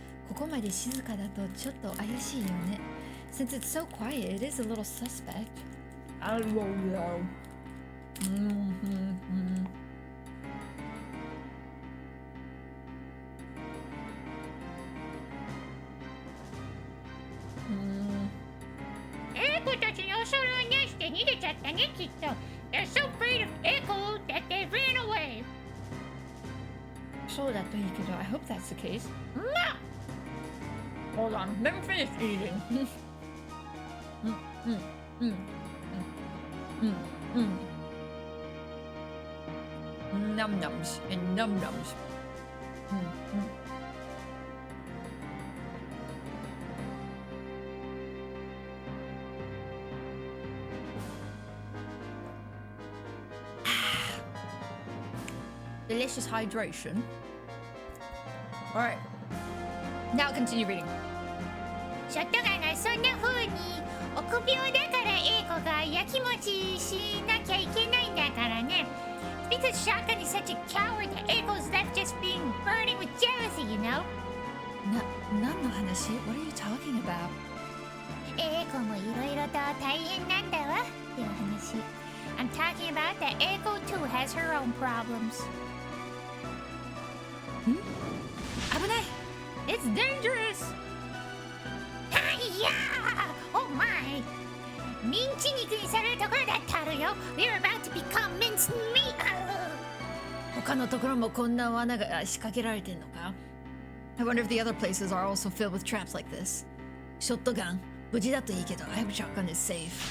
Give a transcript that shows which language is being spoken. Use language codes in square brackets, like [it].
[ja] ここまで静かだとちょっと怪しいよね。 [en] Since it's so quiet, it is a little suspect. I don't know. [ja] Echo たちに恐れをなして逃げちゃったね、きっと。 [en] They're so afraid of Echo that they ran away. [ja] そうだといいけど、 [en] I hope that's the case. No! Hold on, let me finish eating. Num nums and num nums. Delicious hydration. All right. Now continue reading. [ja] ショットガンがそんな風に臆病だからエコがやきもちしなきゃいけないんだからね。 [en] Because Shotgun is such a coward that Echo's left just being burning with jealousy, you know? [ja] 話? [en] What are you talking about? [ja] エコもいろいろと大変なんだわっていう話。 [en] I'm talking about that Echo too has her own problems. [ja] 危ない! [en] It's dangerous! [ja] はいやー [en] Oh my! [ja] ミンチ肉にされるところだってあるよ [en] We're about to become minced meat! [ja] 他のところもこんな罠が仕掛けられてんのか? [en] I wonder if the other places are also filled with traps like this. [ja] ショットガン、無事だといいけど [en] I hope shotgun is safe.